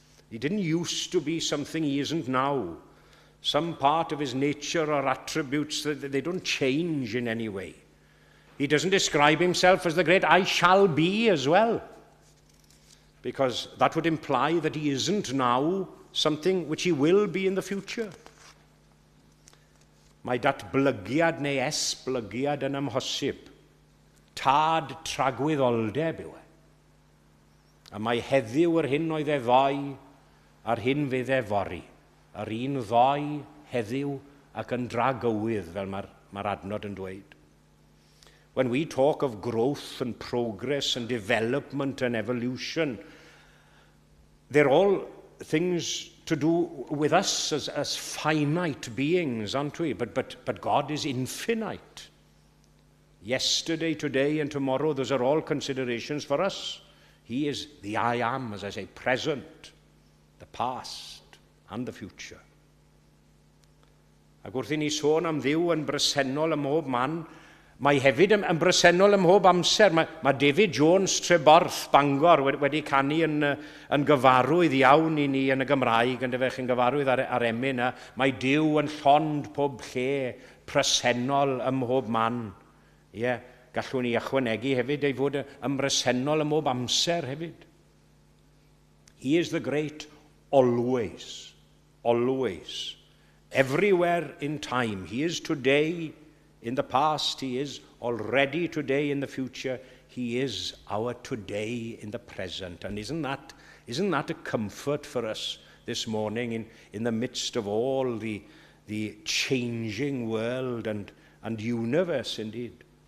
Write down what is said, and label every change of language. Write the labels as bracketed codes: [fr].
[en] He didn't used to be something he isn't now. Some part of his nature or attributes, that they don't change in any way. He doesn't describe himself as the great I shall be as well, because that would imply that he isn't now something which he will be in the future. [cy] Mae datblygiad neu esblygiad yn amhosib. Tad tragwyddoldeb yw e. A mae heddiw yr hyn oedd e ddoi a'r hyn fydd e fori. Yr un ddoi heddiw ac yn dragywydd, fel mae'r adnod yn dweud. [en] When we talk of growth and progress and development and evolution, they're all things to do with us as finite beings, aren't we? But God is infinite. Yesterday, today, and tomorrow, those are all considerations for us. He is the I am, as I say, present, the past, and the future. [cy] Ac wrth i ni sôn am Dduw yn bresennol ym mhob man, mae hefyd yn bresennol ym mhob amser. Mae David Jones Treborth Bangor wedi canu yn gyfarwydd iawn i ni yn y Gymraeg, yn dyfech yn gyfarwydd ar emyn. Mae Duw yn llond pob lle, presennol ym mhob man. Gallwn ni ychwanegu hefyd ei fod yn bresennol ym mhob amser hefyd. [en] He is the great always, always, everywhere in time. He is today, in the past, he is already today, in the future. He is our today in the present. And isn't that a comfort for us this morning in the midst of all the changing world and universe indeed?